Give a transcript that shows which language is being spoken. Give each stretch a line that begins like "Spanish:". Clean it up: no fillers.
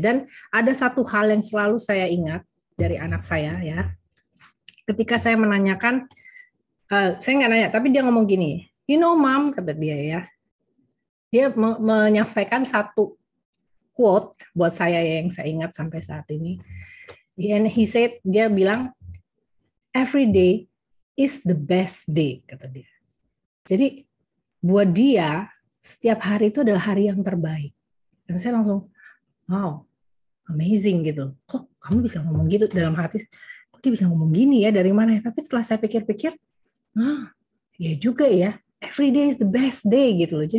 Indonesian: Dan ada satu hal yang selalu saya ingat dari anak saya ya. Ketika saya menanyakan, saya nggak nanya, tapi dia ngomong gini,
English: you know mom,
Indonesian: kata dia ya. Dia menyampaikan satu quote buat saya yang saya ingat sampai saat ini.
English: And he said,
Indonesian: dia bilang,
English: every day is the best day,
Indonesian: kata dia. Jadi buat dia, setiap hari itu adalah hari yang terbaik. Dan saya langsung, wow, amazing gitu. Kok kamu bisa ngomong gitu dalam hati? Kok dia bisa ngomong gini ya, dari mana ya? Tapi setelah saya pikir-pikir, ya juga ya,
English: every day is the best day
Indonesian: gitu loh.